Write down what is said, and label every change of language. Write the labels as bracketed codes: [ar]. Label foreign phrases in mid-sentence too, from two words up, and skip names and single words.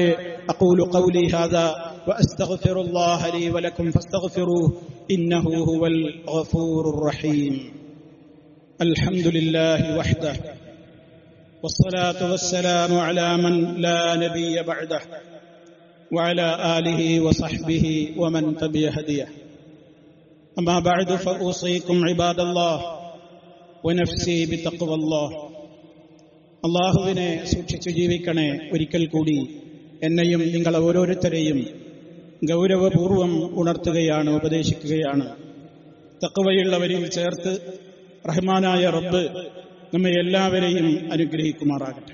[ar] أقول قولي هذا وأستغفر الله لي ولكم فاستغفروه إنه هو الغفور الرحيم. الحمد لله وحده والصلاة والسلام على من لا نبي بعده وعلى آله وصحبه ومن تبع هديه. أما بعد فأوصيكم عباد الله ونفسي بتقوى الله. [ml] അല്ലാഹുവിനെ സൂക്ഷിച്ചു ജീവിക്കണേ. ഒരിക്കൽ കൂടി എന്നെയും നിങ്ങളെ ഓരോരുത്തരെയും ഗൗരവപൂർവം ഉണർത്തുകയാണ്, ഉപദേശിക്കുകയാണ്. തഖ്വയുള്ളവരിൽ ചേർത്ത് റഹ്മാനായ റബ്ബ് നമ്മെ എല്ലാവരെയും അനുഗ്രഹിക്കുമാറാകട്ടെ.